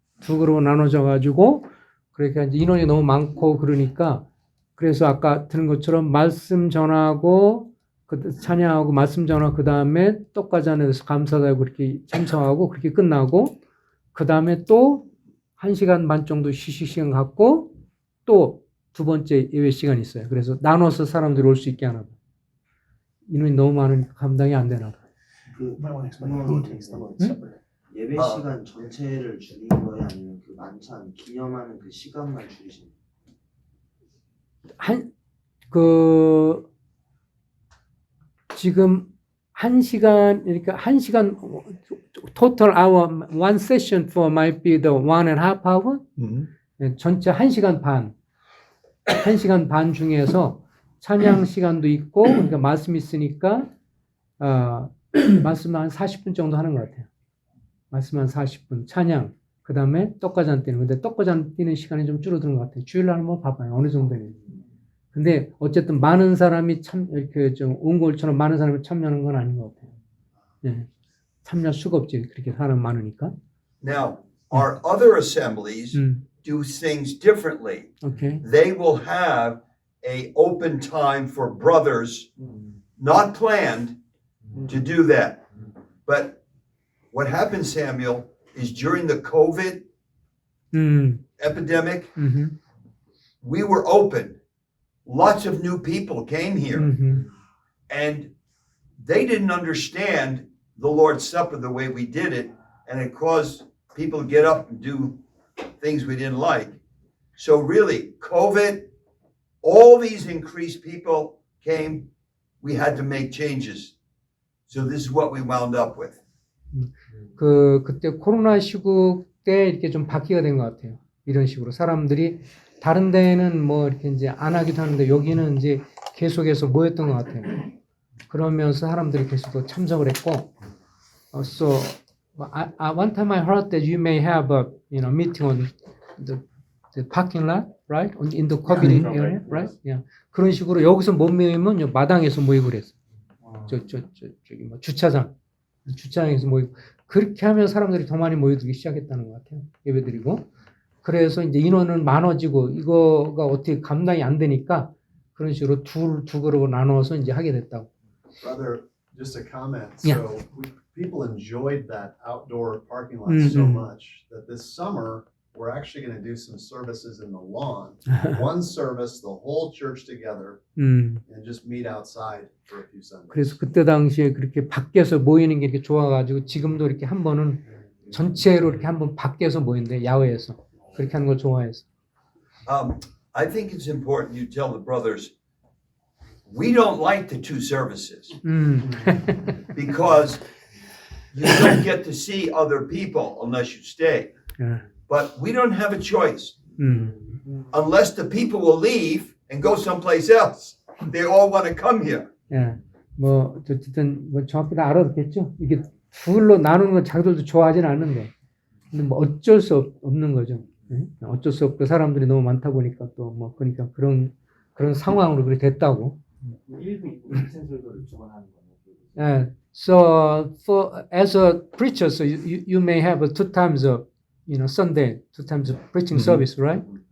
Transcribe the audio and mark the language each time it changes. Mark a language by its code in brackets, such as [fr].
[ko] 두 그룹으로 나눠져 가지고 그러니까 이제 인원이 너무 많고 그러니까 그래서 아까 들은 것처럼 말씀 전하고 찬양하고 말씀 전하고 그다음에 떡과지 안에서 감사하고 그렇게 참석하고 그렇게 끝나고 그다음에 또 1시간 반 정도 휴식 시간 갖고 또 두 번째 예배 시간이 있어요. 그래서 나눠서 사람들이 올 수 있게 하나 봐. 인원이 너무 많으니까 감당이 안 되나 봐. [en] You might want to explain who takes the Lord's Supper. [ko] 예배 시간 전체를 줄인 거예요? 아니면 그 만찬 기념하는 그 시간만 줄이신 거예요? 지금 1시간, 그러니까 1시간, [en] total hour, one session for might be the 1.5 hour? [ko] 전체 1시간 반. 1시간 반 중에서 찬양 시간도 있고, 그러니까 말씀 있으니까, 말씀 한 40분 정도 하는 것 같아요. 말씀 한 40분. 찬양. 그 다음에 떡과지 안 뛰는. 근데 떡과지 안 뛰는 시간이 좀 줄어드는 것 같아요. 주일날 한번 봐봐요. 어느 정도는. 근데 어쨌든 많은 사람이 이렇게 좀 옹골처럼 많은 사람이 참여하는 건 아닌 것 같아요. 예. 참여할 수가 없지. 그렇게 사람 많으니까. [en] Now, our other assemblies do things differently. [ko] 오케이. [en] They will have a open time for brothers, not planned, to do that. But what happened, Samuel, is during the COVID epidemic, we were open. Lots of new people came here, and they didn't understand the Lord's Supper the way we did it, and it caused people to get up and do things we didn't like. So really, COVID, all these increased people came, we had to make changes. So this is what we wound up with. [ko] 그때 코로나 시국 때 이렇게 좀 바뀌게 된 것 같아요. 이런 식으로 사람들이 다른 데는 뭐 이렇게 이제 안 하기도 하는데 여기는 이제 계속해서 모였던 것 같아요. 그러면서 사람들이 계속 또 참석을 했고, [en] so one time I heard that you may have a meeting on the parking lot, right? In the COVID area, right? Yeah. [ko] 그런 식으로 여기서 못 모이면 요 마당에서 모이고 그랬어. 저기 뭐 주차장에서 모이고 그렇게 하면 사람들이 더 많이 모여들기 시작했다는 것 같아요. 예배드리고 그래서 이제 인원은 많아지고 이거가 어떻게 감당이 안 되니까 그런 식으로 두 그룹으로 나눠서 이제 하게 됐다고. [en] Brother, just a comment. Yeah. So people enjoyed that outdoor parking lot Mm, so mm. much that this summer we're actually going to do some services in the lawn. One service, the whole church together, and just meet outside for a few Sundays. [ko] 그래서 그때 당시에 그렇게 밖에서 모이는 게 이렇게 좋아가지고 지금도 이렇게 한 번은 전체로 이렇게 한 번 밖에서 모인대 야외에서 그렇게 하는 걸 좋아해서. [en] I think it's important you tell the brothers, we don't like the two services because you don't get to see other people unless you stay. [ko] 예. [en] But we don't have a choice unless the people will leave and go someplace else. They all want to come here. [ko] 예. 뭐 어쨌든 뭐 정확히 다 알아듣겠죠. 이게 둘로 나누는 건 자기들도 좋아하진 않는데, 근데 뭐 어쩔 수 없는 거죠. 예? 어쩔 수 없고 사람들이 너무 많다 보니까 또 뭐 그러니까 그런 상황으로 그렇게 됐다고. 일부 일센설교를 주관하는 거네요. 예. [en] So for as a preacher, so you may have two times of Sunday, two times of preaching service, right?